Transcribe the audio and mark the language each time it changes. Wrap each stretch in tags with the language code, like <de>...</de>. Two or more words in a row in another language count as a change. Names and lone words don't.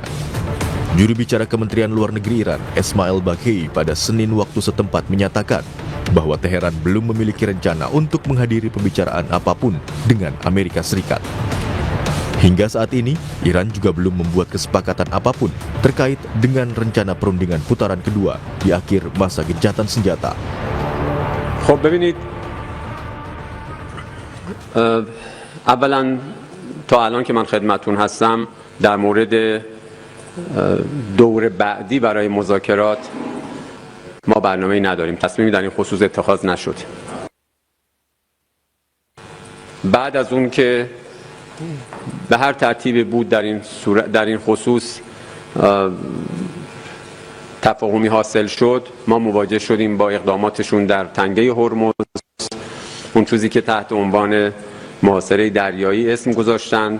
<id>Juru bicara Kementerian Luar Negeri Iran, Esmail Baghei, pada Senin waktu setempat menyatakan bahwa Teheran belum memiliki rencana untuk menghadiri pembicaraan apapun dengan Amerika Serikat. Hingga saat ini, Iran juga belum membuat kesepakatan apapun terkait dengan rencana perundingan putaran kedua di akhir masa gencatan senjata.</id> <fa>خب ببینید اولا تا الان که من خدمتتون هستم در مورد دور بعدی برای مذاکرات ما برنامه‌ای نداریم. تصمیمی در این خصوص اتخاذ نشد. بعد از اون که به هر ترتیبی بود در این خصوص تفاهمی حاصل شد، ما مواجه شدیم با اقداماتشون در تنگه هرمز، اون چیزی که تحت عنوان محاصره دریایی اسم گذاشتند.</fa>